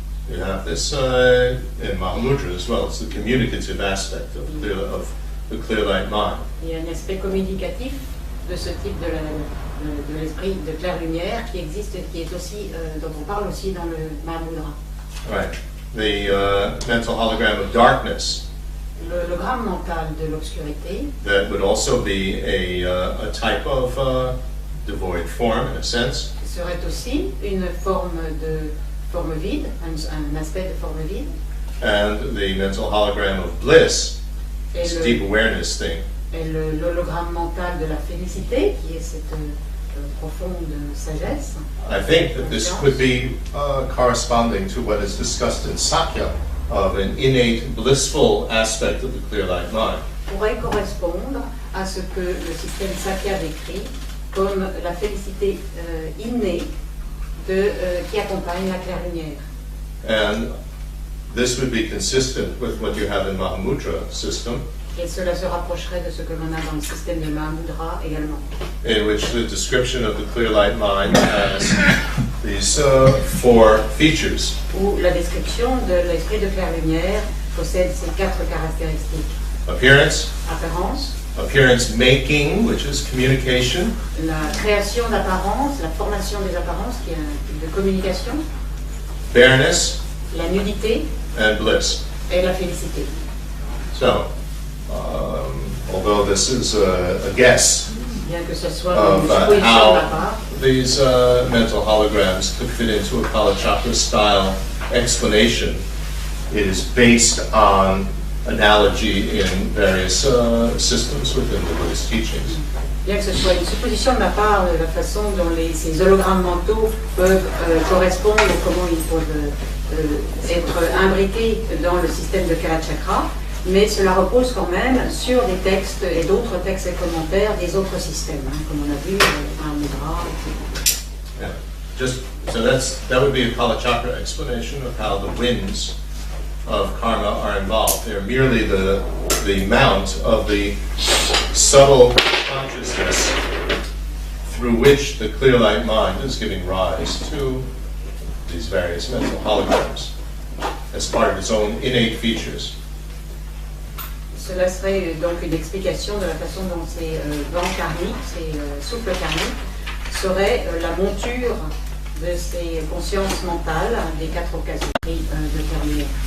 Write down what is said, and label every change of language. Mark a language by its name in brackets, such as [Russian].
[English] You have this in Mahamudra as well. It's the communicative aspect of the clear light mind. [French] Il y a un aspect communicatif de ce type de l'esprit de claire lumière qui existe, qui est aussi dont on parle aussi dans le Mahamudra. [English] Right. The mental hologram of darkness. [French] L'hologramme mental de l'obscurité. [English] That would also be a type of devoid form in a sense. [French] Serait aussi une forme vide, un aspect de forme vide. [English] And the mental hologram of bliss, this deep awareness thing. [French] Et l'hologramme mental de la félicité, qui est cette profonde sagesse. [English] I think that this could be corresponding to what is discussed in Sakya of an innate blissful aspect of the clear light mind. [French] Pourrait correspondre à ce que le système Sakya décrit comme la félicité innée qui accompagne la claire lumière. [English] And this would be consistent with what you have in Mahamudra system. [French] Et cela se rapprocherait de ce que l'on a dans le système de Mahamudra également. [English] In which the description of the clear light mind has these 4 features. [French] Où la description de l'esprit de claire lumière possède ces 4 caractéristiques. [English] Appearance. [French] Apparence. [English] Appearance making, which is communication. [French] La création d'apparence, la formation des apparences, qui est un type de communication. [English] Bareness. [French] La nudité. [English] And bliss. [French] Et la félicité. [English] So, although this is a guess of how these mental holograms could fit into a Kalachakra style explanation, it is based on analogy in various systems within the Buddhist teachings. [French] Bien que ce soit une supposition de ma part de la façon dont ces hologrammes mentaux peuvent correspondre ou comment ils peuvent être imbriqués dans le système de Kalachakra, mais cela repose quand même sur des textes et d'autres textes et commentaires des autres systèmes, comme on a vu, un Mudra, etc. [English] Yeah. That would be a Kalachakra explanation of how the winds of karma are involved. They're merely the mount of the subtle consciousness through which the clear light mind is giving rise to these various mental holograms as part of its own innate features. [French] Cela serait donc une explication de la façon dont ces vents karmiques, ces souffles karmiques, seraient la monture de ces consciences mentales des 4 occasions de terminer.